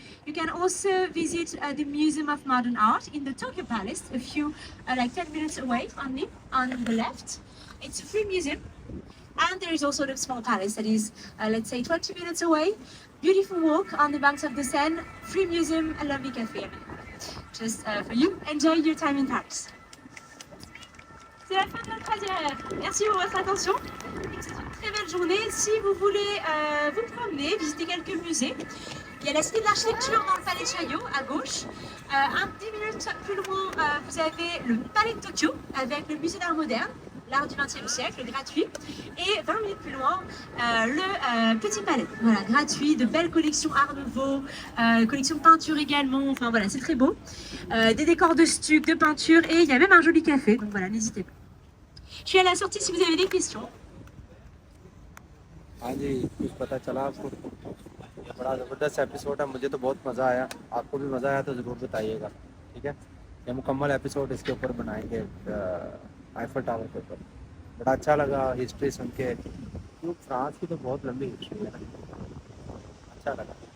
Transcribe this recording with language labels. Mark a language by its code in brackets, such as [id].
[en] You can also visit the Museum of Modern Art in the Tokyo Palace, a few, like 10 minutes away only, on the left. It's a free museum. And there is also the small palace that is, let's say, 20 minutes away. Beautiful walk on the banks of the Seine, free museum, a lovely cafe. Just for you, enjoy your time in Paris. [fr] C'est la fin de notre croisière. Merci pour votre attention. C'est une très belle journée. Si vous voulez vous promener, visiter quelques musées, il y a la Cité de l'Architecture dans le Palais Chaillot à gauche. 10 minutes plus loin, vous avez le Palais de Tokyo avec le Musée d'Art moderne, l'art du XXe siècle, gratuit. Et 20 minutes plus loin, le Petit Palais, voilà, gratuit, de belles collections Art Nouveau, collection peinture également, enfin voilà, c'est très beau. Des décors de stuc, de peinture, et il y a même un joli café, donc voilà, n'hésitez pas. Je suis à la sortie si vous avez des questions. [hi] हाँ जी, कुछ पता चला आपको? ये बड़ा ज़बरदस्त episode है, मुझे तो बहुत मज़ा आया। आपको भी मज़ा आया तो ज़रूर बताइएगा, ठीक है? ये मुकम्मल एपिसोड इसके ऊपर बनाएंगे, आईफल टावर के ऊपर। बड़ा अच्छा लगा हिस्ट्री सुन के, क्यों फ्रांस की तो बहुत लंबी हिस्ट्री है ना, अच्छा लगा।